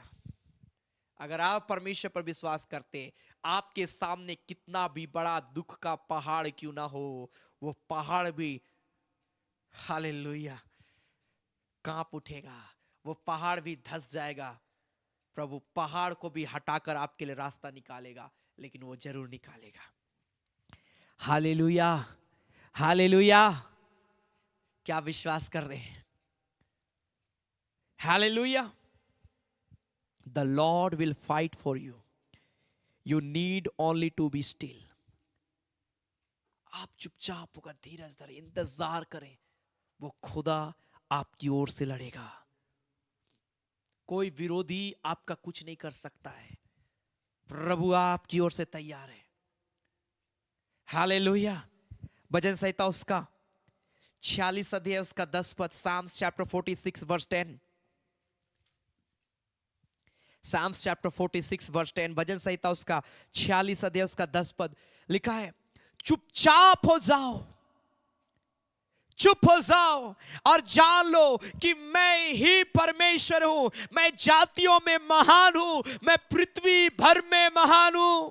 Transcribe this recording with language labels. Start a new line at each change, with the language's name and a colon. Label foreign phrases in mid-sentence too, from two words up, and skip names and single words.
Hindi: अगर आप परमेश्वर पर विश्वास करते, आपके सामने कितना भी बड़ा दुख का पहाड़ क्यों ना हो, वो पहाड़ भी हालेलुया कांप उठेगा, वो पहाड़ भी धंस जाएगा। प्रभु पहाड़ को भी हटाकर आपके लिए रास्ता निकालेगा, लेकिन वो जरूर निकालेगा। हालेलुया हालेलुया, क्या विश्वास कर रहे हैं? हालेलुया,
English: The Lord will fight for you, you need only to be still.
Hindi: आप चुपचाप होकर धीरज धरे, इंतजार करें, वो खुदा आपकी ओर से लड़ेगा। कोई विरोधी आपका कुछ नहीं कर सकता है, प्रभु आपकी ओर से तैयार है। हालेलुया, भजन संहिता उसका 46 अध्याय उसका 10 पद,
English: Psalms chapter 46 verse 10, Psalms chapter 46 verse 10,
Hindi: भजन संहिता उसका 46 अध्याय उसका 10 पद लिखा है, चुपचाप हो जाओ, चुप हो जाओ और जान लो कि मैं ही परमेश्वर हूं, मैं जातियों में महान हूं, मैं पृथ्वी भर में महान हूं।